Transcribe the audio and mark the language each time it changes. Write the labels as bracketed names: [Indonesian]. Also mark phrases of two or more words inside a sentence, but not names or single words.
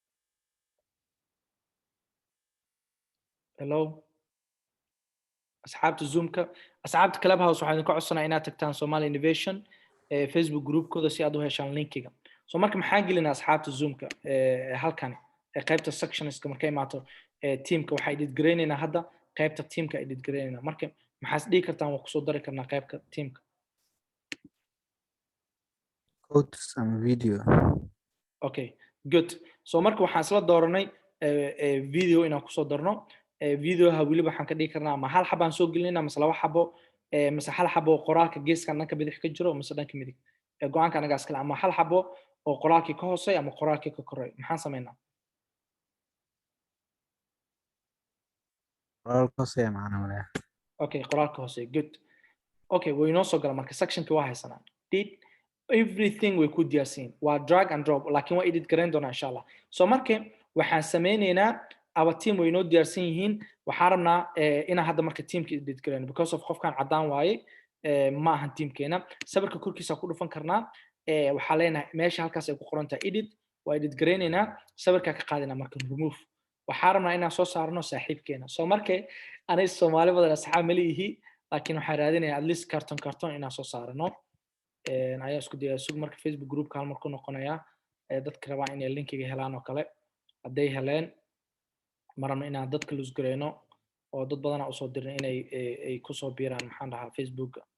[Somali] hello asxaabta zoomka asxaabta clubhouse waxaan idinka codsanaa inaad tagtaan Somali Innovation Facebook groupkooda si aad u heshaan linkiga so marka maxaan gelinaa asxaabta zoomka halkan qaybta sectionska markay imaato teamka waxaa edit gareynaynaa hadda qaybta teamka edit gareynaynaa marka maxaad dhigi kartaan waan kusoo dari karnaa qaybta teamka [English] quotes and video okay good so [Somali] marka waxaan isla dooranay video inaan kusoo darno videoha weliba waxaan ka dhigi karnaa ma hal xabaan soo gelinaynaa mise laba xabo mise hal xabo qoraalka geeskan dhanka bidix ka jiro mise dhanka midig go'aanka anaga iskale ama hal xabo oo qoraalkii ka hooseeya ama qoraalkii ka koreeya maxaan sameynaa qoraalka hooseeya macnaa walaah okay qoraalka hooseeya good okay way noo soo gala marka sectionkii waa haysanaa [English] did everything [Somali] way ku diyaarsan waa [English] drag and drop [Somali] laakiin waa edit gareyn doonaa insha Allah so marka waxaan sameynaynaa aba team way noo diyaarsan yihiin waxaan rabnaa inaan hadda marka teamka edit gareyno [English] because of [Somali] qofkan cadaan waaye ma ahan teamkeena sawirka korkiisa ku dhufan karnaa waxaa leenahay meesha halkaas ay ku qoran tahay edit waa edit gareynaynaa sawirka ka qaadinaa marka remove waxaan rabnaa inaan soo saarno saaxiibkeena so marka anay Soomaali badan asxaab ma leeyihi laakiin waxaan raadinayaa [English] at least carton [Somali] inaan soo saarno ayaa isku dayay sug marka Facebook groupka hal mar ku noqonaya dadka rabaa inay linkiga helaan oo kale haday heleen marna inaan dadka lus gareyno oo dad badan u soo dirnay inay ay ku soo biiraan maxaan dhahaa Facebook